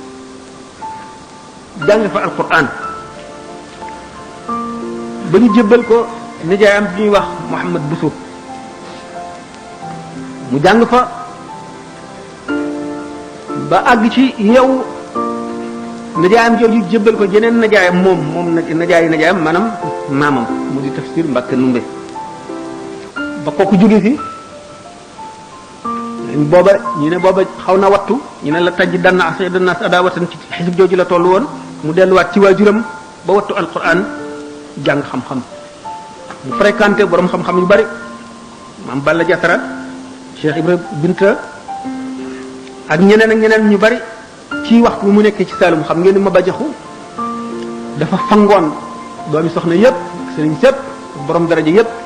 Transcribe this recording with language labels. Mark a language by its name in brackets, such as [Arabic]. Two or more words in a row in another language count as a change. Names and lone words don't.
[Wolof] jàng fa alquran ba ñu jébbal ko nijaayam bi ñuy wax Mouhamad Bousso mu jàng fa ba àgg ci yow nijaayam jooju jébbal ko jeneen nijaayam moom nijaayam maanaam maamam mu di tafsir Mbàkke Numbe ba kooku jóge fi booba ñu ne booba xaw na wattu ñu ne la taj danna danna adawatan ci xisib jooju la toll woon mu delluwaat ci waajuram ba wattu alquran jàng xam-xam mu fréquenté borom xam-xam yu bari maam Balla Jatara Cheikh Ibra Binta ak ñeneen ñu bari ci waxtu mu nekkee ci Saalum xam ngeen ni ma bajaxu dafa fangoon doomi soxna yépp sëriñ sëpp borom daraja yépp